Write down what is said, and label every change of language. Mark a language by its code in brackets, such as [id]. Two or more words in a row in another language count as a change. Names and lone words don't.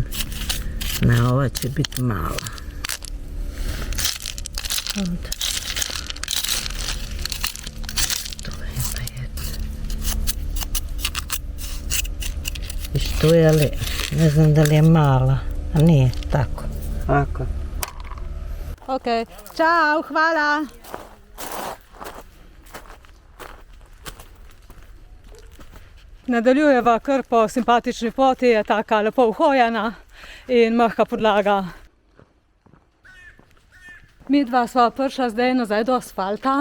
[hr] Na ova će biti mala. Onda. Tu ima jedna. Viš tu je, ali ne znam da li je mala, a nije, tako. Ovako. Ok, čau, hvala. [sl] Nadaljujeva kar po simpatični poti, je taka lepo uhojena in mehka podlaga. Mi dva sva prišla zdaj nazaj do asfalta.